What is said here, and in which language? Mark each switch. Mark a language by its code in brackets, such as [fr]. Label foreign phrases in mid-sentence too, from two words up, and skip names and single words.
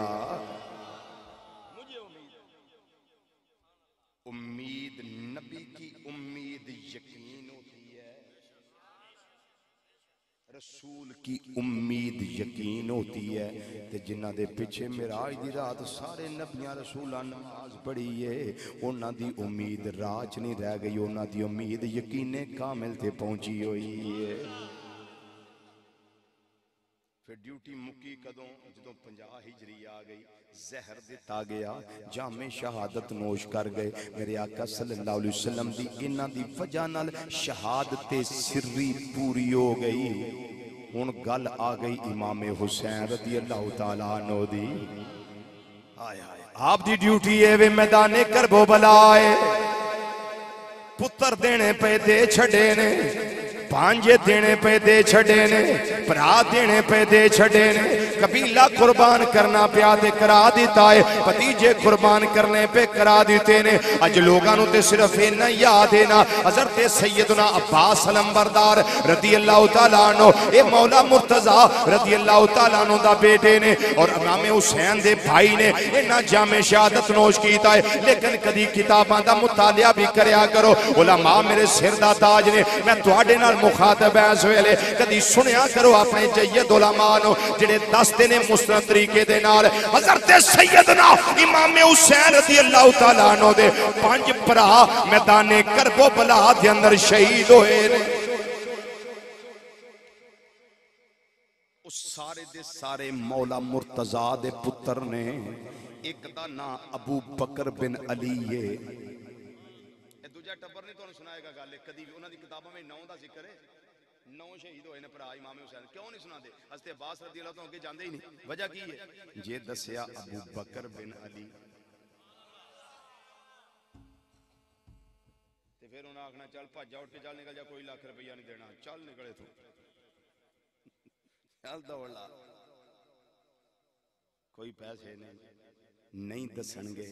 [ur] مجھے امید نبی کی امید یقین ہوتی ہے، رسول کی امید یقین ہوتی ہے. [pa] تے جنہاں دے پچھے معراج دی رات سارے نبیاں رسولاں نماز پڑھی ہے، اونہاں دی امید راہ چ نہیں رہ گئی، اونہاں دی امید یقینِ کامل تے پہنچی ہوئی ہے. فیر ڈیوٹی مکی کدوں? جدوں 50 ہجری آ گئی، زہر دتا گیا، جامِ شہادت نوش کر گئے. میرے آقا [ar] صلی اللہ علیہ وسلم [pa] دی اینہاں دی وجہ نال شہادت سری پوری ہو گئی. ہن گل آ گئی امام حسین [ar] رضی اللہ تعالیٰ عنہ [pa] دی. ہائے ہائے آپ دی ڈیوٹی ہے وے میدانِ کربلا ہے، پتر دینے پے دے چھڈے نے، بھانجے دینے پے دے چھڈے نے، بھرا دینے پے دے چھڈے نے، قبیلہ قربان کرنا پیا تے کرا دتا ہے، بھتیجے قربان کرنے پے کرا دتے نے. اج لوگوں کو تے صرف اینا یاد ہے نا حضرت سیدنا عباس علمبردار [ar] رضی اللہ تعالیٰ عنہ, [pa] اے مولا مرتضیٰ [ar] رضی اللہ تعالیٰ عنہ [pa] دا بیٹے نے اور امام حسین دے بھائی نے اینا جامِ شہادت نوش کیتا ہے. لیکن کدی کتاباں دا مطالعہ بھی کریا کرو، علما میرے سر دا تاج نے، میں تہاڈے نال مخاطب ہے اس ویلے، کدی سنیا کرو اپنے جید علما نوں جیہڑے دسدے نے مستند طریقے دے نال حضرت سیدنا امام حسین [ar] رضی اللہ تعالیٰ عنہ [pa] دے 5 بھرا میدانِ کربلا دے اندر شہید ہوئے نے. اس سارے دے سارے مولا مرتضیٰ دے پتر نے، ایک دا نام ابو بکر بن علی ہے، دوجا ٹبر نہیں تہانوں سنائے گا گل، کدی اونہاں دی کتاباں میں نام دا ذکر ہے 9 شہید ہوئے نے بھرا امام حسین, [ur] کیوں نہیں سناتے? [pa] حضرت عباس [ar] رضی اللہ [pa] تو اگے جاتے ہی نہیں، وجہ کی ہے؟ جے دسیا ابو بکر بن علی تے فیر اونہاں آکھنا چل بھج جا، اٹھ کے چل نکل جا، کوئی لاکھ روپیہ نہیں دینا، چل نکلے توں، چل دوڑ لا، کوئی پیسے نہیں دسنگے.